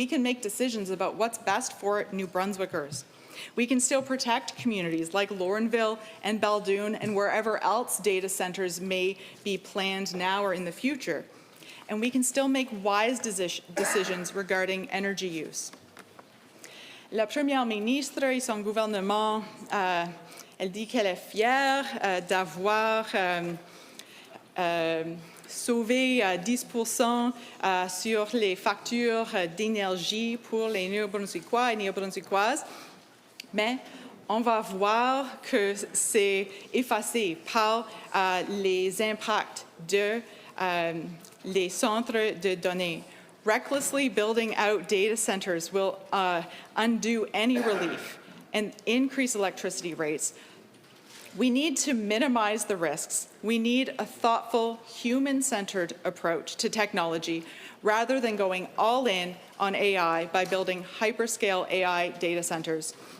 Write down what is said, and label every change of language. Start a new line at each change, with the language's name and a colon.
English: We can make decisions about what's best for New Brunswickers. We can still protect communities like Laurenville and Baldoon and wherever else data centers may be planned now or in the future. And we can still make wise decisions regarding energy use.
French: La Première ministre et son gouvernement, elle dit qu'elle est fière d'avoir sauvé 10% sur les factures d'énergie pour les Néo-Brunswickois et Néo-Brunswickoises, mais on va voir que c'est effacé par les impacts de les centres de données.
English: Recklessly building out data centers will undo any relief and increase electricity rates. We need to minimize the risks. We need a thoughtful, human-centered approach to technology rather than going all in on AI by building hyperscale AI data centers.